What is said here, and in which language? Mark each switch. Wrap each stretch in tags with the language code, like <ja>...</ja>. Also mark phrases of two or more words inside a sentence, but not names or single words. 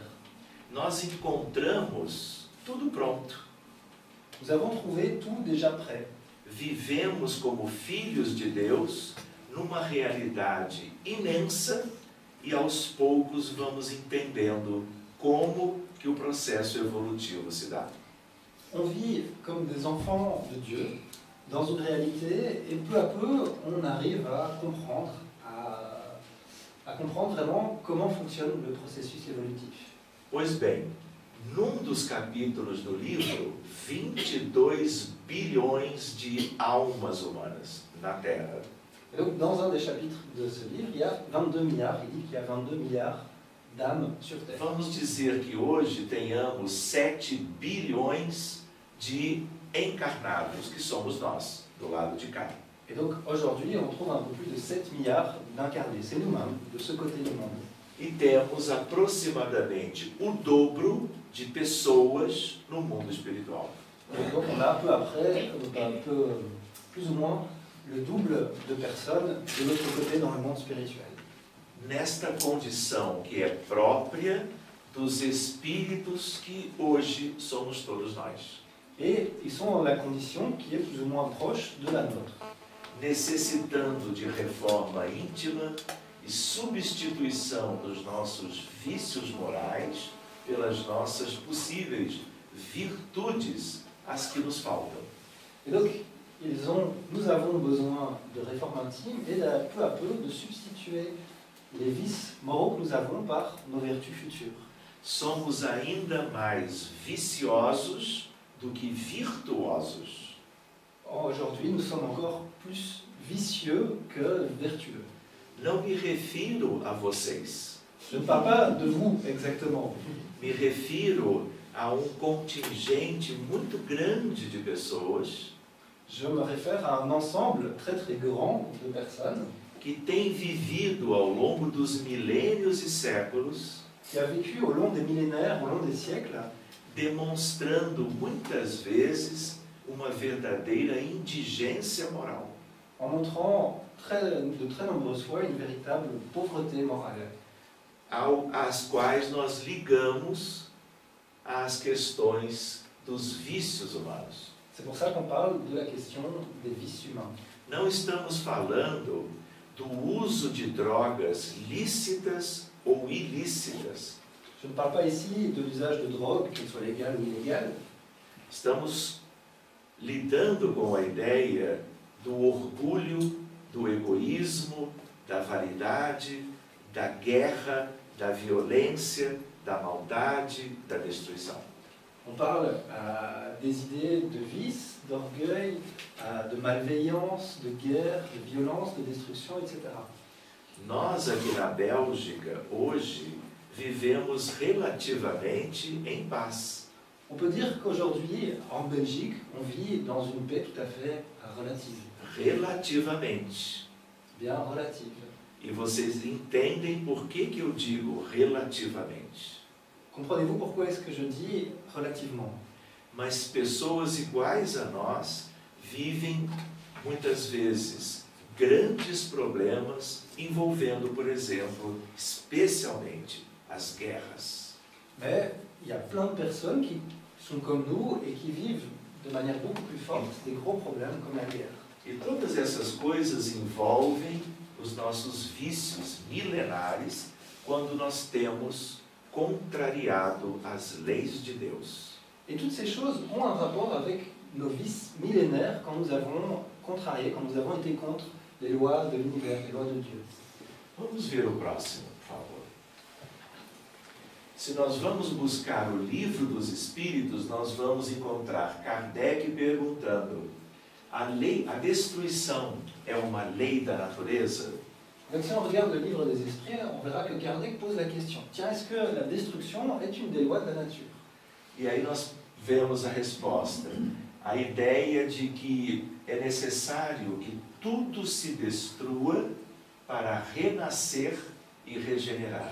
<pt>Nós encontramos tudo pronto.</pt> <fr>Nous avons trouvé tout déjà prêt.</fr> <pt>Vivemos como filhos de Deus numa realidade imensa e aos poucos vamos entendendo como que o processo evolutivo se dá.</pt> <fr>On vit comme des enfants de Dieu dans une réalité et peu à peu on arrive à comprendre vraiment comment fonctionne le processus évolutif.</fr> <pt>Pois bem, num dos capítulos do livro, 22 bilhões de almas humanas na Terra.</pt> <fr>Et donc dans un des chapitres de ce livre, il y a 22 milliards, il dit qu'il y a 22 milliards d'âmes sur Terre.</fr> <pt>Vamos dizer que hoje tenhamos 7 bilhões de encarnados, que somos nós, do lado de cá.</pt> <fr>Et donc aujourd'hui, on trouve un peu plus de 7 milliards d'incarnés, c'est nous-mêmes, de ce côté du monde.</fr> <pt>E temos aproximadamente o dobro de pessoas no mundo espiritual.</pt> <fr>Et donc on a plus ou moins le double de personnes de l'autre côté dans le monde spirituel.</fr> <pt>Nesta condição que é própria dos espíritos que hoje somos todos nós.</pt> <fr>Et ils sont dans la condition qui est plus ou moins proche de la nôtre.</fr> <pt>Necessitando de reforma íntima e substituição dos nossos vícios morais pelas nossas possíveis virtudes, as que nos faltam.</pt> <fr>Et donc, nous avons besoin de réforme intime et peu à peu de substituer les vices moraux que nous avons par nos vertus futures.</fr> <pt>Somos ainda mais viciosos do que virtuosos.</pt> <fr>Aujourd'hui, nous sommes encore plus vicieux que vertueux.</fr> <pt>Não me refiro a vocês.</pt> <fr>Je ne parle pas de vous exactement.</fr> <pt>Me refiro a contingente muito grande de pessoas</pt> <fr>Je me réfère à un ensemble très très grand de personnes</fr> <pt>que têm vivido ao longo dos milênios e séculos,</pt> <fr>qui a vécu au long des millénaires, au long des siècles,</fr> <pt>demonstrando muitas vezes uma verdadeira indigência moral.</pt> <fr>En montrant de très nombreuses fois une véritable pauvreté morale.</fr> <pt>Às quais nós ligamos às questões dos vícios humanos.</pt> <fr>C'est pour ça qu'on parle de la question des vices humains.</fr> <pt>Não estamos falando do uso de drogas lícitas ou ilícitas.</pt> <fr>Je ne parle pas ici de l'usage de drogue, qu'elle soit légale ou illégale.</fr> <pt>Estamos lidando com a ideia do orgulho, do egoísmo, da vaidade, da guerra, da violência, da maldade, da destruição.</pt> <fr>On parle des idées de vice, d'orgueil, de malveillance, de guerre, de violence, de destruction, etc.</fr> <pt>Nós aqui na Bélgica, hoje, vivemos relativamente em paz.</pt> <fr>On peut dire qu'aujourd'hui, en Belgique, on vit dans une paix tout à fait relative.</fr> <pt>Relativamente.</pt> <fr>Bien relative.</fr> <pt>E vocês entendem por que eu digo relativamente.</pt> <fr>Comprenez-vous pourquoi est-ce que je dis relativement?</fr> <pt>Mas pessoas iguais a nós vivem, muitas vezes, grandes problemas envolvendo, por exemplo, especialmente as guerras.</pt> <fr>Mais il y a plein de personnes qui sont comme nous et qui vivent de manière beaucoup plus forte des gros problèmes comme la guerre.</fr> <pt>E todas essas coisas envolvem os nossos vícios milenares quando nós temos contrariado as leis de Deus.</pt> <fr>Et toutes ces choses ont un rapport avec nos vices millénaires quand nous avons contrarié, quand nous avons été contre les lois de l'univers, les lois de Dieu.</fr> <pt>Vamos ver o próximo, por favor. Se nós vamos buscar o livro dos Espíritos, nós vamos encontrar Kardec perguntando: a destruição é uma lei da natureza?</pt> <fr>Donc si on regarde le livre des esprits, on verra que Kardec pose la question. Tiens, est-ce que la destruction est une des lois de la nature?</fr> <pt>E aí nós vemos a resposta. A ideia de que é necessário que tudo se destrua para renascer e regenerar.</pt>